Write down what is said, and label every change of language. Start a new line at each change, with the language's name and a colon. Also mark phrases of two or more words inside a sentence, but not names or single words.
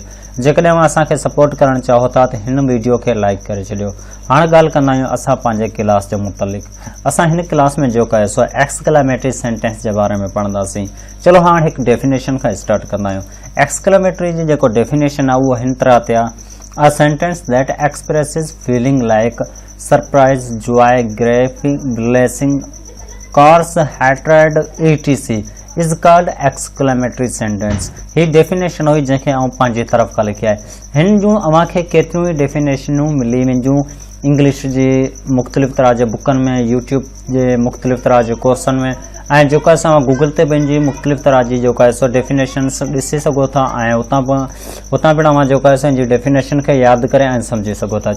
Sindhi: जेकॾहिं अव्हां असांखे सपोर्ट करणु चाहो था त हिन वीडियो खे लाइक करे छॾियो। हाणे ॻाल्हि कंदा आहियूं असां पंहिंजे क्लास जे मुतलिक़। असां हिन क्लास में जेको आहे सो
English: exclamatory sentence
Sindhi: जे बारे में पढ़ंदासीं। चलो हाणे हिकु डेफिनेशन खां स्टार्ट कंदा आहियूं। एक्सक्लेमेटरी जी जेको डेफिनेशन आहे उहो हिन तरह ते आहे:
English: A sentence that expresses feeling like surprise, joy, grief, blessing, curse, hatred, etc. is called exclamatory sentence.
Sindhi: ही डेफिनेशन हुई जंहिंखे आउं पंहिंजी तरफ़ खां लिखी आहे। हिन जूं अव्हांखे केतिरियूं ई डेफिनेशनूं मिली वेंदियूं इंग्लिश जी मुख़्तलिफ़ तरह जे बुकनि में, यूट्यूब जे मुख़्तलिफ़ तरह जे कोर्सनि में, ऐं जेको असां गूगल ते पंहिंजी मुख़्तलिफ़ तरह जी जेको आहे सो डेफिनेशन्स ॾिसी सघो था ऐं उतां पिणु अव्हां जेको आहे सो हिन जी डेफिनेशन खे यादि करे ऐं सम्झी सघो था।